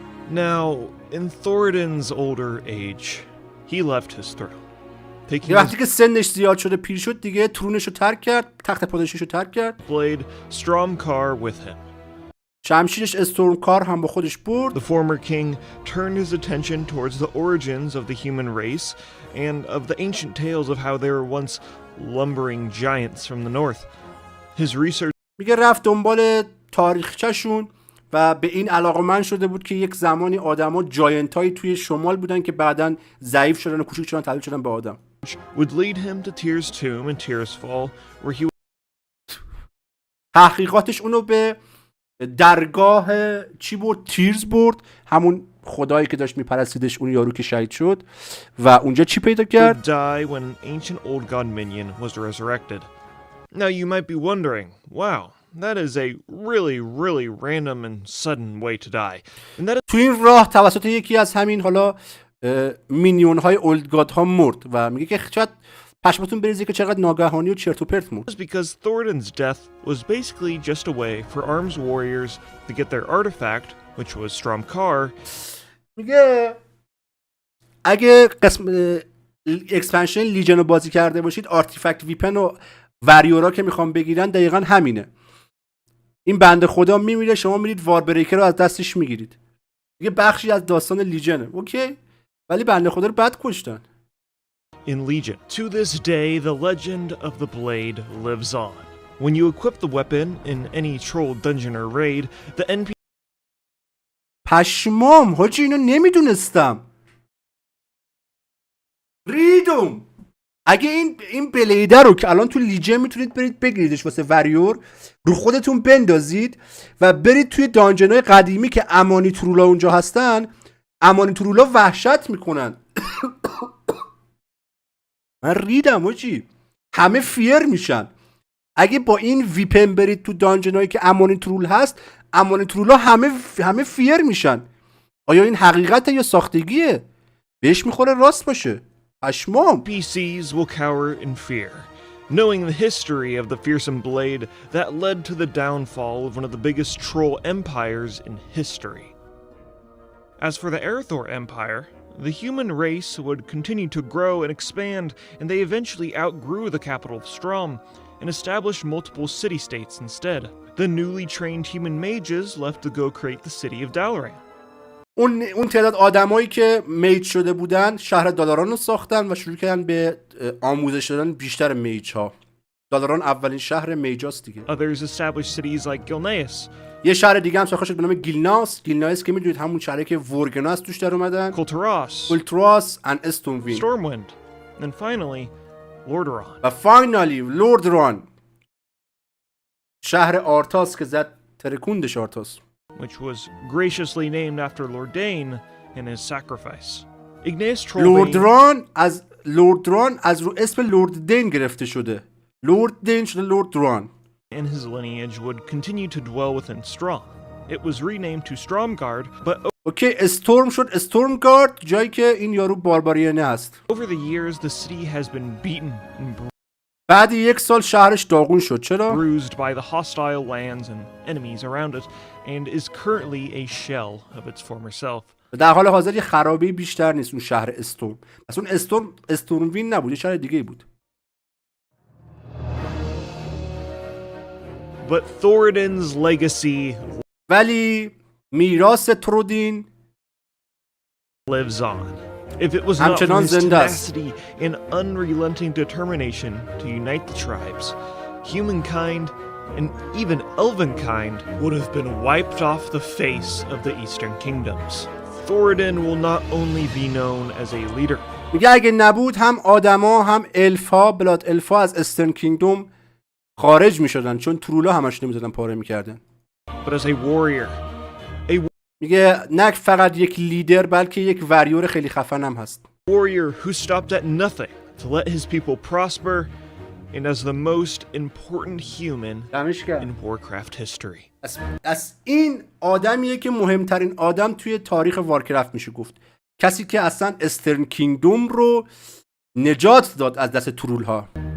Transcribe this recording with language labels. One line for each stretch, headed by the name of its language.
English: Now, in Thoradin's older age, he left his throne.
Persian: یه وقتی که سنش زیاد شده پیر شد دیگه ترونش رو ترک کرد، تخت پادشاهیش رو ترک کرد.
English: Blade Stromkar with him.
Persian: شمشیرش استورمکار هم با خودش برد.
English: The former king turned his attention towards the origins of the human race and of the ancient tales of how they were once lumbering giants from the north. His research
Persian: میگه رفت دنبال تاریخچه‌شون و به این علاقه‌مند شده بود که یک زمانی آدما جاینتایی توی شمال بودن که بعداً ضعیف شدن و کوچیک شدن تبدیل شدن به آدم.
English: would lead him to Tyr's tomb in Tearsfall where he
Persian: تحقیقاتش اونو به درگاه چی برد؟ تیرز برد، همون خدایی که داشت میپرستیدش، اون یارو که شهید شد و اونجا چی پیدا کرد؟
English: would die when an ancient old god minion was resurrected. Now you might be wondering, wow, that is a really random and sudden way to die. And that
Persian: تو این راه توسط یکی از همین حالا مینیون های اولد گاد ها مرد و میگه که شاید پشمتون بریزه که چقدر ناگهانی و چرت و پرت مرد.
English: is because Thoradin's death was basically just a way for arms warriors to get their artifact, which was Stromkar.
Persian: میگه اگه قسم اکسپنشن لیژن رو بازی کرده باشید، آرتیفکت ویپن و وریورا که میخوام بگیرن دقیقا همینه. این بنده خدا میمیره، شما میرید واربریکر رو از دستش میگیرید. یه بخشی از داستان لیژنه، اوکی؟ ولی بنده خدا رو بد کشتن.
English: In Legion, to this day, the legend of the blade lives on. When you equip the weapon in any troll dungeon or raid, the NPC
Persian: پشمام حاجی اینو نمیدونستم. ریدم اگه این بلیده رو که الان تو لیجن میتونید برید بگیریدش واسه وریور، رو خودتون بندازید و برید توی دانجنای قدیمی که امانی ترولا اونجا هستن. امانی ترولا وحشت میکنن. من ریدم آجی، همه فیر میشن. اگه با این ویپن برید تو دانجنایی که امانی ترول هست، امانی ترولا همه فیر میشن. آیا این حقیقته یا ساختگیه؟ بهش میخوره راست باشه. پشمام.
English: PCs will cower in fear, knowing the history of the fearsome blade that led to the downfall of one of the biggest troll empires in history. As for the Aerthor Empire, the human race would continue to grow and expand, and they eventually outgrew the capital of Strom and established multiple city-states instead. The newly trained human mages left to go create the city of Dalaran.
Persian: اون تعداد آدمایی که میج شده بودن شهر دالاران رو ساختن و شروع کردن به آموزش دادن بیشتر میج ها. دالاران اولین شهر میجاست دیگه.
English: Others established cities like Gilneas.
Persian: یه شهر دیگه هم ساخته شد به نام گیلناس. گیلناس که میدونید همون شهری که ورگنا از توش در اومدن. کولتراس and استونوین.
English: Stormwind. And finally, Lordaeron.
Persian: و فاینالی لوردران. شهر آرتاس که زد ترکوندش آرتاس.
English: Which was graciously named after Lordain and his sacrifice. Igneous Trollbane.
Persian: لوردران از رو اسم لورد دین گرفته شده. لورد دین شده لوردران.
English: And his lineage would continue to dwell within Strom. It was renamed to Stromgard, but
Persian: اوکی استورم شد استورمگارد، جایی که این یارو بارباریانه هست.
English: over the years the city has been beaten and
Persian: بعد یک سال شهرش داغون شد. چرا؟
English: bruised by the hostile lands and enemies around it, and is currently a shell of its former self.
Persian: در حال حاضر یه خرابه بیشتر نیست اون شهر استورم. پس اون استورموین نبود، یه شهر دیگه بود.
English: But Thoradin's legacy
Persian: ولی میراث ترودین
English: lives on. If it was not for his tenacity and unrelenting determination to unite the tribes, humankind and even elvenkind would have been wiped off the face of the Eastern Kingdoms. Thoradin will not only be known as a leader.
Persian: میگه اگه نبود هم آدما هم الفا بلاد الفا از استرن کینگدوم خارج میشدن، چون ترولا همش نمیزدن پاره میکردن.
English: But as a warrior.
Persian: میگه نه فقط یک لیدر بلکه یک وریور خیلی خفن هم هست.
English: Warrior who stopped at nothing to let his people prosper and as the most important human in Warcraft history.
Persian: از این آدمیه که مهمترین آدم توی تاریخ وارکرافت میشه گفت. کسی که اصلا استرن کینگدوم رو نجات داد از دست ترول ها.